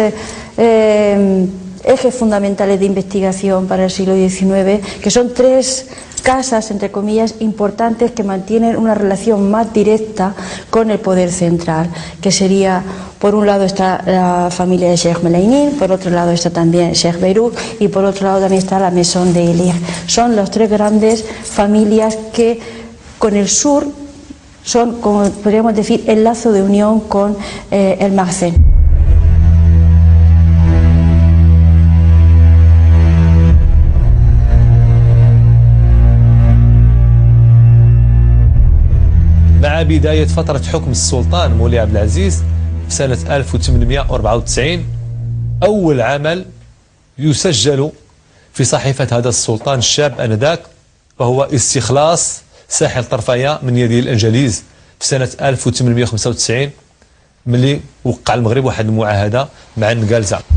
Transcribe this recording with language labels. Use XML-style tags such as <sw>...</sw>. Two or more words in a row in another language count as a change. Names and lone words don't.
<es>ejes fundamentales de investigación para el siglo XIX, que son tres casas, entre comillas, importantes que mantienen una relación más directa con el poder central, que sería, por un lado está la familia de Sheikh Melaynin, por otro lado está también Sheikh Beirut y por otro lado también está la Maison de Ilir. Son las tres grandes familias que con el sur son, como podríamos decir, el lazo de unión con el Maghzen.</es> <ar>مع بداية فترة حكم السلطان مولاي عبد العزيز في سنة 1894 أول عمل يسجل في صحيفة هذا السلطان الشاب آنذاك وهو استخلاص ساحل طرفايا من يد الإنجليز في سنة 1895 ملي وقع المغرب واحد المعاهدة مع النقالزة.</ar>